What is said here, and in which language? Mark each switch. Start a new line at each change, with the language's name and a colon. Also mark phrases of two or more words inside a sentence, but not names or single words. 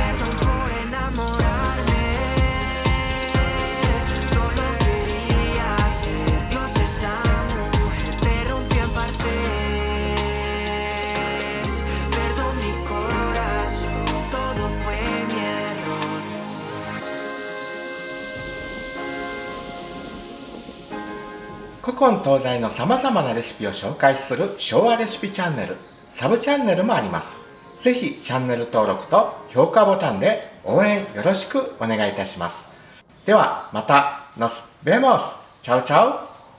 Spanish: Perdón por enamorarme. No lo quería hacer. Dios, esa mujer te rompió en partes. Perdón mi corazón, todo fue mi error.
Japanese: 古今東西のさまざまなレシピを紹介する昭和レシピチャンネル、サブチャンネルもあります。ぜひチャンネル登録と評価ボタンで応援よろしくお願いいたします。ではまた、
Spanish: nos vemos!
Japanese: チャウチャウ